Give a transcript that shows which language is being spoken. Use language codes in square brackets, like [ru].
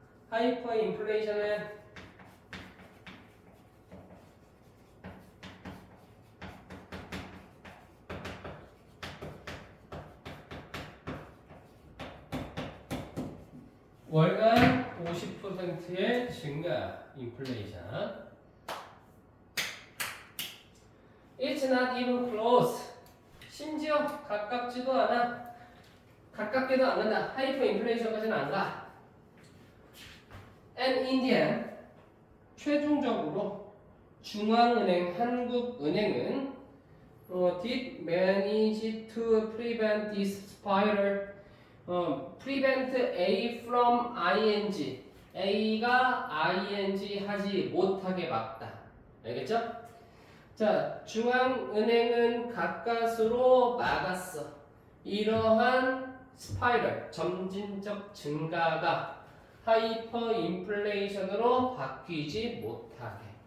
[ko] 하이퍼 인플레이션은 월간 50%의 증가 인플레이션. [en] It's not even close. [ko] 심지어 가깝지도 않아. 가깝게도 안 간다. 하이퍼 인플레이션까지는 안 가. [en] And in the end, [ko] 최종적으로 중앙은행, 한국은행은 [en] did manage to prevent this spiral, prevent A from ing, [ko] A가 ing 하지 못하게 막다. 알겠죠? 자, 중앙은행은 가까스로 막았어. 이러한 스파이럴, 점진적 증가가 하이퍼 인플레이션으로 바뀌지 못하게.